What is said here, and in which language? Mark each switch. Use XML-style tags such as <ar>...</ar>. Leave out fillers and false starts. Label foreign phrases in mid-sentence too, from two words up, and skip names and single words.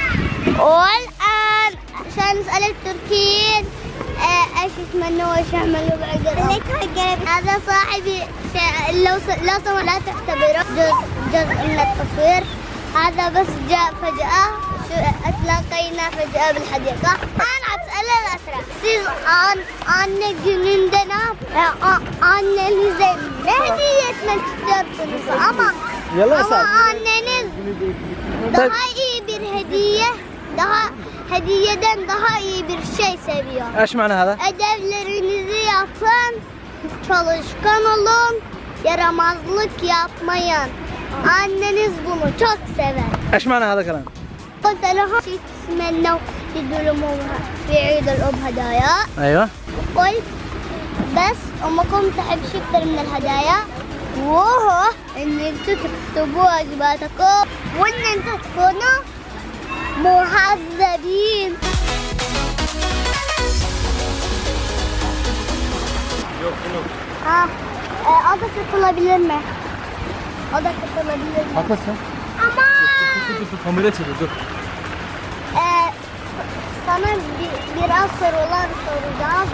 <ar>والان عشان نسأل التركيين ايش يتمنوا وايش يعملوا بعد هذا صاحبي. لو سمحت لا تعتبره جزء من التصوير، هذا بس جاء فجأة، اتلاقينا فجأة بالحديقة. أنا أسأل الأسرة</ar> <tr>siz anne gününde ne annenize ne hediye etmek istiyorsunuz ama anneniz daha iyi bir hediye, hediyeden daha iyi bir şey seviyor.</tr> <ar>ايش معنى هذا؟</ar> <tr>Ödevlerinizi yapın, çalışkan olun, yaramazlık yapmayın. Anneniz bunu çok sever.</tr> <ar>ايش معنى هذا الكلام؟ قلت لهم يتمنوا يدوا لأمهم في عيد الأم هدايا. ايوه. قلت بس أمكم تحب شيء أكثر من الهدايا، وهو إن أنتوا تكتبوا واجباتكم وإن أنتوا تكونوا مهذبين.</ar> <tr>O da katılabilir mi? O da katılabilir mi? Haklısın. Aman! Dur, kamera çevir, dur. Sana biraz sorular soracağım.</tr>